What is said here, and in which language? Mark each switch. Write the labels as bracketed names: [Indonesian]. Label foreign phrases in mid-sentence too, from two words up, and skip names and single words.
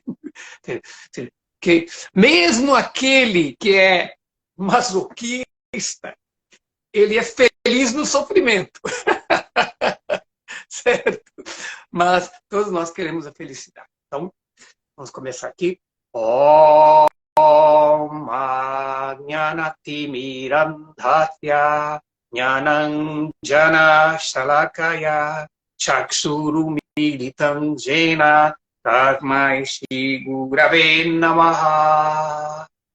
[Portuguese] Que mesmo aquele que é masoquista, ele é feliz no sofrimento. Certo? Mas todos nós queremos a felicidade. Então, vamos começar aqui. [Sanskrit] ॐ ज्ञानति मिरन्धत्य ज्ञानाञ्जन शलाकय चक्षुरु मिलितम् जेन तस्मै श्री गुरवे नमः.